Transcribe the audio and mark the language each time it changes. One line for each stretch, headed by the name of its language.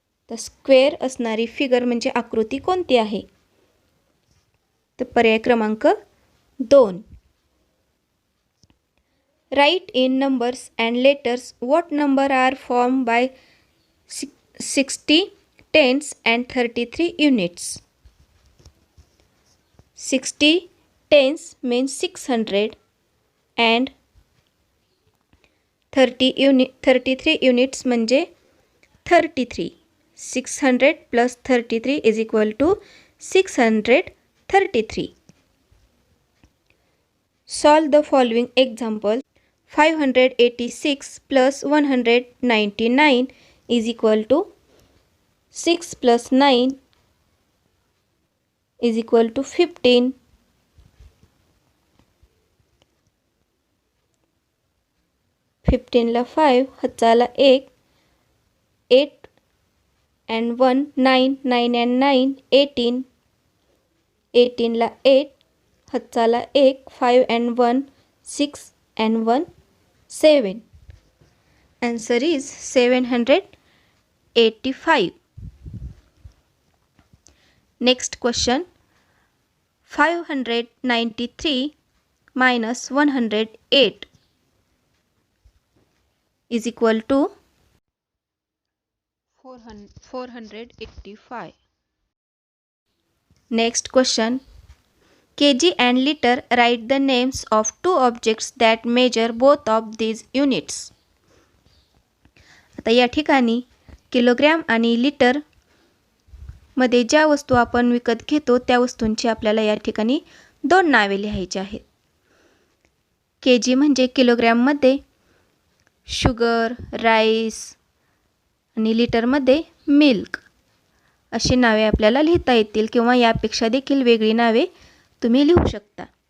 Marathi: तर स्क्वेअर असणारी फिगर म्हणजे आकृती कोणती आहे? तर पर्याय क्रमांक 2.
English: Write in numbers and letters what number are form by 60 tens and 33 units. 60 tens means 600 and 33 units
Marathi: म्हणजे 33.
English: 600 plus 33 is equal to 633. Solve the following example. 586 plus 199 is equal to 6 plus 9 is equal to 15.
Marathi: 15 ला 5, हाताला 1, 8 and 1 9, 9 and 9 18. 18 ला 8, हाताला 1, 5 and 1 6 and 1 7.
English: Answer is 785. Next question. 593 minus 108 is equal to 485. Next question. kg and liter, write the names of 2 objects that measure both of these units.
Marathi: आता या ठिकाणी kilogram आणि litre मध्ये ज्या वस्तू आपण विकत घेतो त्या वस्तूंची आपल्याला या ठिकाणी 2 नावे लिहायची आहेत. kg म्हणजे किलोग्रॅम मध्ये शुगर, राईस आणि लिटरमध्ये मिल्क अशी नावे आपल्याला लिहिता येतील किंवा यापेक्षा देखील वेगळी नावे तुम्ही लिहू शकता.